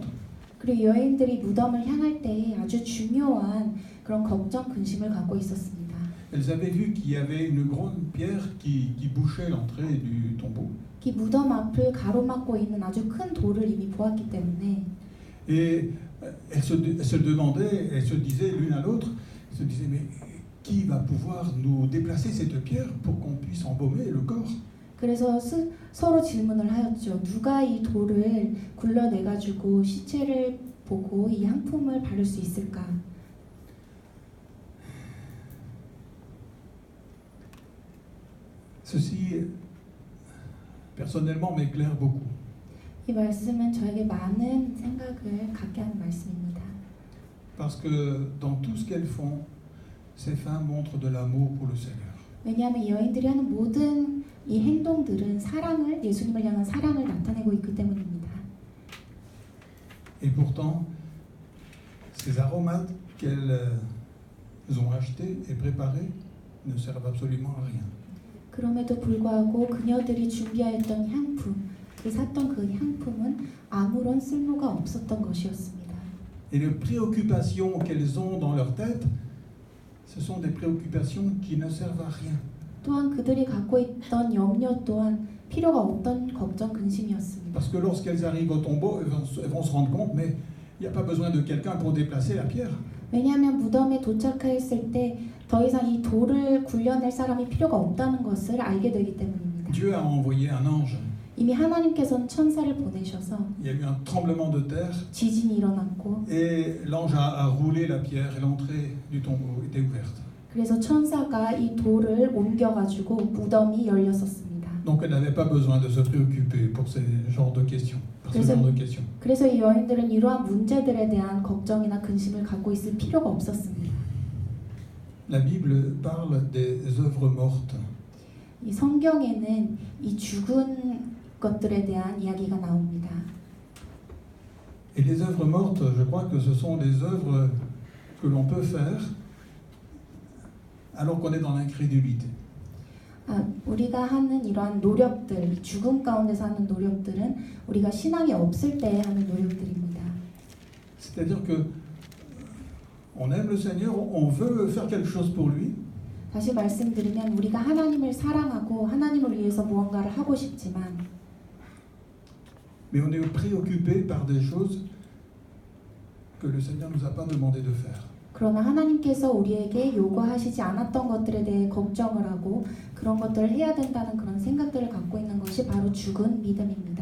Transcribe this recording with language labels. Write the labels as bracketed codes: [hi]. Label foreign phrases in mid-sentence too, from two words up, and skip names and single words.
[ko] 그리고 여인들이 무덤을 향할 때 아주 중요한 그런 걱정, 근심을 갖고 있었습니다. [fr] Elles avaient vu qu'il y avait une grande pierre qui bouchait l'entrée du tombeau. [ko] 이 무덤 앞을 가로막고 있는 아주 큰 돌을 이미 보았기 때문에 [fr] Et elles se demandaient, elles se disaient l'une à l'autre, elles se disaient, mais qui va pouvoir nous déplacer cette pierre pour qu'on puisse embaumer le corps? [ko] 그래서 서로 질문을 하였죠. 누가 이 돌을 굴러내가지고 시체를 보고 이 향품을 바를 수 있을까? [fr] Ceci, personnellement, m'éclaire beaucoup. [ko] 이 말씀은 저에게 많은 생각을 갖게 하는 말씀입니다. [fr] Parce que dans tout ce qu'elles font, ces femmes montrent de l'amour pour le Seigneur. [ko] 왜냐하면 이 여인들이 하는 모든 이 행동들은 사랑을, 예수님을 향한 사랑을 나타내고 있기 때문입니다. [fr] Et pourtant, ces aromates qu'elles ont achetés et préparés ne servent absolument à rien. [ko] 그럼에도 불구하고 그녀들이 준비하였던 향품, 그 샀던 그 향품은 아무런 쓸모가 없었던 것이었습니다. [fr] Et les préoccupations qu'elles ont dans leur tête, ce sont des préoccupations qui ne servent à rien. [ko] 또한 그들이 갖고 있던 염려 또한 필요가 없던 걱정, 근심이었습니다. [fr] Parce que lorsqu'elles arrivent au tombeau, elles vont se rendre compte, mais il n'y a pas besoin de quelqu'un pour déplacer la pierre. [ko] 왜냐하면 무덤에 도착했을 때 더 이상 이 돌을 굴려낼 사람이 필요가 없다는 것을 알게 되기 때문입니다. [fr] Dieu a envoyé un ange. [ko] 이미 하나님께서는 천사를 보내셔서 [fr] Il y a eu un tremblement de terre [ko] 지진이 일어났고 [fr] et l'ange a roulé la pierre et l'entrée du tombeau était ouverte. [ko] 그래서 천사가 이 돌을 옮겨가지고 무덤이 열렸었습니다. [fr] Donc elle n'avait pas besoin de se préoccuper pour ce genre de questions. [ko] 그래서 이 여인들은 이러한 문제들에 대한 걱정이나 근심을 갖고 있을 필요가 없었습니다. [fr] La Bible parle des œuvres mortes. [ko] 이 성경에는 이 죽은 것들에 대한 이야기가 나옵니다. [fr] Et les œuvres mortes, je crois que ce sont des œuvres que l'on peut faire alors qu'on est dans l'incrédulité. [ko] 우리가 하는 이러한 노력들, 죽음 가운데서 하는 노력들은 우리가 신앙이 없을 때 하는 노력들입니다. [fr] C'est-à-dire que on aime le Seigneur, on veut faire quelque chose pour lui. [ko] 다시 말씀드리면 우리가 하나님을 사랑하고 하나님을 위해서 무언가를 하고 싶지만 [fr] mais on est préoccupé par des choses que le Seigneur ne nous a pas demandé de faire. [ko] 그러나 하나님께서 우리에게 요구하시지 않았던 것들에 대해 걱정을 하고 그런 것들을 해야 된다는 그런 생각들을 갖고 있는 것이 바로 죽은 믿음입니다.